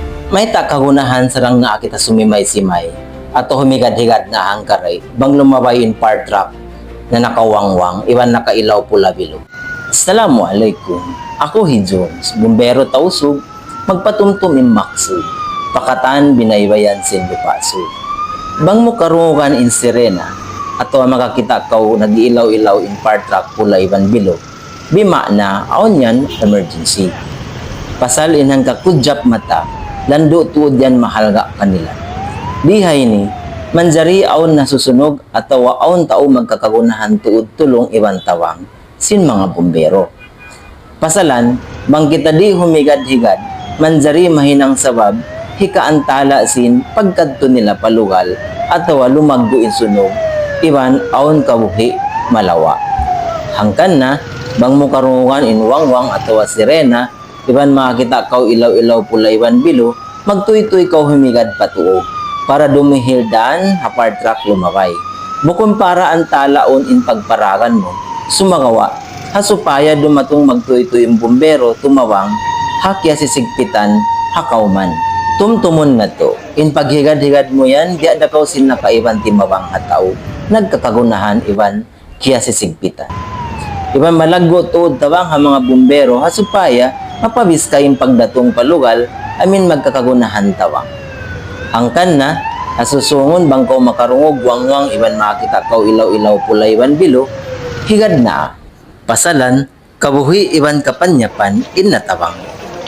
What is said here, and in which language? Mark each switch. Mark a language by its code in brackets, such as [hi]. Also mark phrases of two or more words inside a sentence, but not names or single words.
[tsg] May takagunahan sarang nga kita sumimay-simay at humigad-higad na hangkaray bang lumabay in [en] part truck [tsg] na nakawangwang iwan nakailaw pula bilog. Assalamualaikum. Ako hi Jones, bumbero tausog, magpatumtum imaksud, pakatan binaybayan sin lupasud. Bang mo karungan in sirena, ato makakita kau nag-ilaw-ilaw in [en] part truck [tsg] pula iwan bilog, bima na aon yan emergency. Pasal inang kakudjap mata, lando tuod yan mahalga kanila. Dihay ni, manjari aon nasusunog at tawa aon tao magkakagunahan tuod tulong iwan tawang sin mga bumbero. Pasalan, bang kita di humigad-higad, manjari mahinang sabab, hikaantala sin pagkadto nila palugal at tawa lumaggo in sunog, iwan aon kabuhi malawa. Hangkan na, bang mukarungan in wangwang at tawa sirena, iban makakita kau ilaw-ilaw pula iwan bilo, magtuy-tuy kau humigad patuo, para dumihildan hapart truck lumabay. Bukon para ang talaon in pagparagan mo, sumagawa, hasupaya dumatong magtuy-tuy yung bumbero, tumawang, hakya sisigpitan, hakauman. Tumtumon na to, in paghigad-higad mo yan, di ada kau sin nakaiban timawang hataw, nagkakagunahan iwan, kya sisigpitan. Iban malaggo tuod tawang ha mga bumbero, hasupaya, mapabis kayong pagdatong palugal, amin magkakagunahan tawang. Hangkan na, asusungon bang kau makarungog, wangwang, iban makita kau ilaw-ilaw pula iban bilo, higad na, pasalan, kabuhi iban kapanyapan, inatawang.